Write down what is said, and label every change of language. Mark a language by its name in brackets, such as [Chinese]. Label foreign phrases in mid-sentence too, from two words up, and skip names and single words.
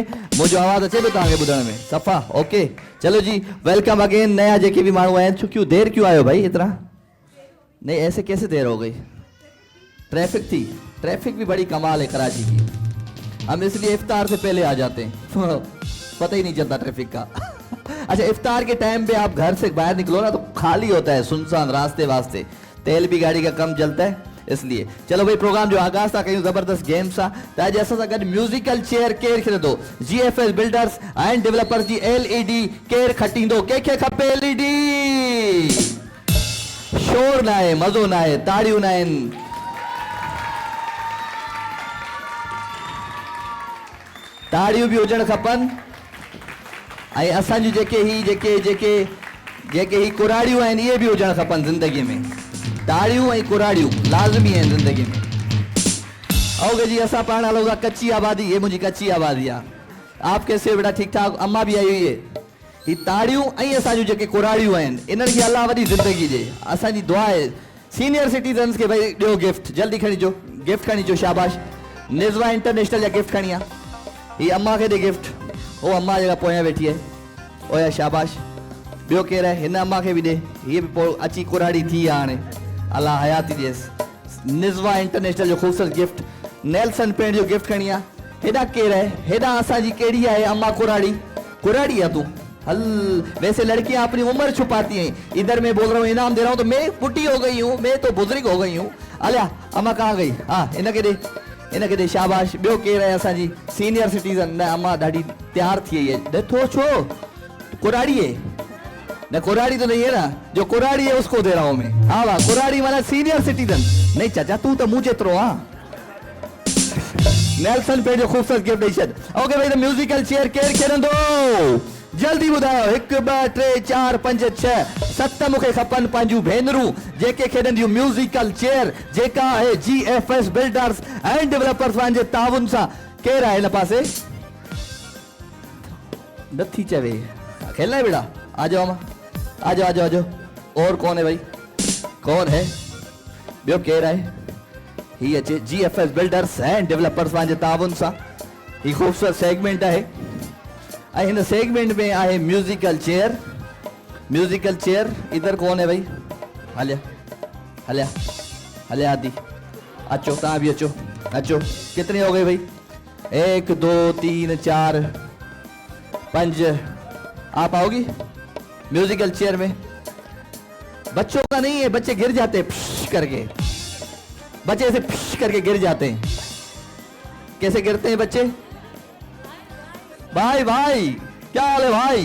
[Sindhi] मुझो आवाज अचे पे तव्हांखे ॿुधण में सफ़ा ओके। चलो जी [English] welcome again [Sindhi] नया जेके भी माण्हू आहिनि। [Urdu] کیوں دیر کیوں آیو بھائی اتنا? نہیں ایسے کیسے دیر ہو گئی؟ ٹریفک تھی. ٹریفک بھی بڑی کمال ہے کراچی کی، ہم اس لیے افطار سے پہلے آ جاتے ہیں پتا ہی نہیں چلتا ٹریفک کا. اچھا افطار کے ٹائم پہ آپ گھر سے باہر نکلو نا تو خالی ہوتا ہے، سنسان راستے واستے، تیل بھی گاڑی کا کم جلتا ہے اس لیے. [Sindhi] चलो भाई प्रोग्राम जो आगाज था कयूं जबरदस्त गेम सा त अॼु असां सां गॾु [English] musical chair [Sindhi] केर खणंदो? GFS बिल्डर्स एंड डेवलपर्स जी LED केर खटींदो? कंहिंखे खपे LED? शोर ना आहे, मज़ो ना आहे, ताड़ियूं ना आहिनि। ताड़ियूं भी हुजण खपनि। ऐं असांजूं जेके ही कुराड़ियूं आहिनि इहे भी हुजण खपनि ज़िंदगी में। ताड़ियूं ऐं कुराड़ियूं लाज़मी आहिनि ज़िंदगी में। ओके जी असां पाण हलूं था कच्ची आबादी। ये मुंहिंजी कच्ची आबादी आहे। [Urdu] آپ کیسے ہو بیٹا؟ ٹھیک ٹھاک؟ اماں بھی آئی ہوئی ہے. [Sindhi] ही ताड़ियूं ऐं असांजूं जेके कुराड़ियूं आहिनि इन्हनि खे अलाह वॾी ज़िंदगी ॾे। असांजी दुआ आहे [English] senior citizens [Sindhi] खे भाई ॾियो गिफ्ट, जल्दी खणी अचो गिफ्ट खणी अचो। शाबाश। निज़वा इंटरनेशनल जा गिफ्ट खणी आ। ही अम्मा खे ॾे गिफ्ट। वो अम्मा जेका पोयां वेठी आहे ओया शाबाश। ॿियो केरु आहे? हिन अम्मा खे बि ॾे। हीअ बि पोइ अची कुराड़ी थी आहे हाणे, अल्लाह हयाती ॾियसि। निज़वा इंटरनेशनल जो ख़ूबसूरत गिफ्ट। नेल्सन पेंट जो गिफ्ट खणी आ। हेॾा केरु आहे? हेॾा असांजी कहिड़ी आहे अम्मा कुराड़ी? कुराड़ी आहे तूं? [Urdu] ہل ویسے لڑکیاں اپنی عمر چھپاتی ہیں، ادھر میں بول رہا ہوں انعام دے رہا ہوں تو میں بڑھی ہو گئی ہوں، میں تو بزرگ ہو گئی ہوں. علیا اماں کہاں گئی؟ ہاں ان کے دے شاباش. [Sindhi] ॿियो केरु आहे असांजी [English] senior citizen? [Sindhi] न अम्मा ॾाढी तैयार थी वई है। थो छो कुराड़ी है? [Urdu] نہ کراڑی تو نہیں ہے نا، جو کراڑی ہے اس کو دے رہا ہوں میں. ہاں واہ کراڑی والا [English] senior citizen. [Urdu] نہیں چاچا تو تو مجھے جیترو ہاں. [Sindhi] नेल्सन पेंट जो खूबसूरत गिफ्ट ॾेई छॾ। ओके भाई [English] the musical chair [Sindhi] केरु खेॾंदो? जल्दी ॿुधायो। 1 2 3 4 5 6 7 मूंखे खपनि पंहिंजूं भेनरूं जेके खेॾंदियूं [English] musical chair [Sindhi] जेका आहे GFS बिल्डर्स एंड डेवलपर्स पंहिंजे ताउन सां। केरु आहे हिन पासे? नथी चवे। [Urdu] کھیلنا ہے بیٹا؟ آ جاؤ اماں، آ جاؤ. اور کون ہے بھائی؟ کون ہے? [Sindhi] ॿियो केरु आहे? ही अचे GFS बिल्डर्स एंड डेवलपर्स पंहिंजे ताउन सां। ही खूबसूरत सेगमेंट आहे ऐं हिन सेगमेंट में आहे [English] musical chair musical chair [Urdu] ادھر کون ہے بھائی? [Sindhi] हलिया हलिया हलिया आदि अचो, तव्हां भी अचो अचो। [Urdu] کتنے ہو گئے بھائی؟ 1 2 3 4 5. آپ آؤ گی [English] musical chair [Urdu] میں? بچوں کا نہیں ہے، بچے گر جاتے ہیں فش کر کے، بچے ایسے فش کر کے گر جاتے ہیں. کیسے گرتے ہیں بچے؟ بھائی بھائی کیا حال ہے بھائی?